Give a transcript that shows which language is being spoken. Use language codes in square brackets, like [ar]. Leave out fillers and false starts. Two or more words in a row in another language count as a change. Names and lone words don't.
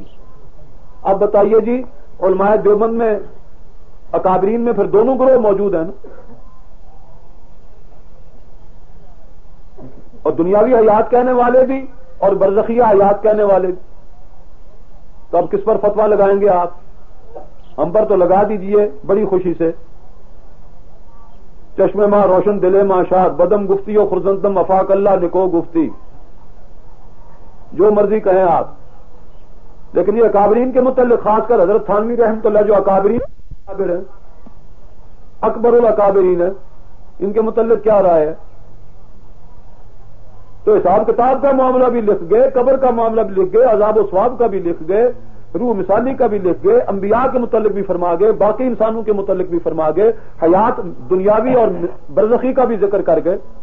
[ur] اب بتائیے جی علماء دیوبند میں اکابرین میں پھر دونوں گروہ موجود ہیں نا، اور دنیاوی حیات کہنے والے بھی اور برزخیہ حیات کہنے والے بھی۔ تو اب کس پر فتویٰ لگائیں گے آپ؟ ہم پر تو لگا دیجئے بڑی خوشی سے۔ [fa] چشم ماں روشن دل ماں شاد بدم گفتی و خرزندم افاق اللہ نکو گفتی، [ur] جو مرضی کہیں آپ، لیکن یہ اکابرین کے متعلق خاص کر حضرت تھانوی رحمۃ اللہ جو اکابرین ہیں، اکبر الاکابرین ہے، ان کے متعلق کیا رائے ہے؟ تو حساب کتاب کا معاملہ بھی لکھ گئے، قبر کا معاملہ بھی لکھ گئے، عذاب و ثواب کا بھی لکھ گئے، روح مثالی کا بھی لکھ گئے، انبیاء کے متعلق بھی فرما گئے، باقی انسانوں کے متعلق بھی فرما گئے، حیات دنیاوی اور برزخی کا بھی ذکر کر گئے۔